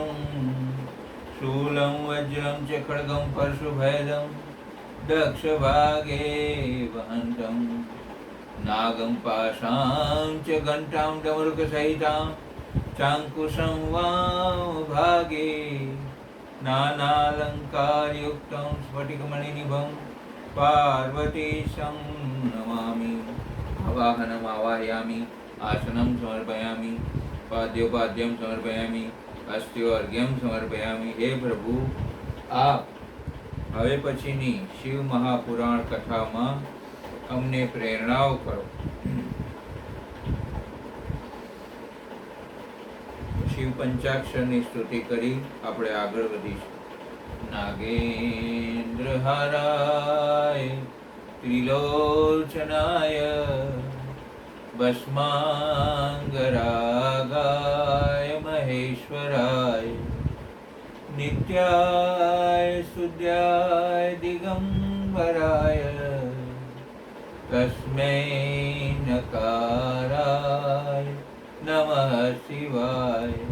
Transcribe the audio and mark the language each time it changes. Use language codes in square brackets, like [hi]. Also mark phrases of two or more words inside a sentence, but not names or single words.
[sa] શૂलं વજ્રં ચ ખડ્ગં પરશુભેદં દક્ષભાગે વહન્तं નાગં પાશાં ચ ઘંટાં ડમરુકસહિતાં ચાંકુશં વામભાગે નાનાલંકારયુક્तं સ્ફટિકમણિનિભં पार्वतीशं नमामि। आवाहनम् आवाहयामि, आसनं समर्पयामि, पाद्योपाद्यं समर्पयामि, अस्त्योर्घ्यं समर्पयामि। [hi] हे प्रभु, [gu] आप હવે પછીની શિવ મહાપુરાણ કથામાં અમને પ્રેરણાઓ કરો। શિવ પંચાક્ષરની સ્તુતિ કરી આપણે આગળ વધીશું। [sa] नागेन्द्रहाराय त्रिलोचनाय भस्मांगरागाय महेश्वराय नित्याय सुद्याय दिगंबराय तस्मै नकाराय नमः शिवाय।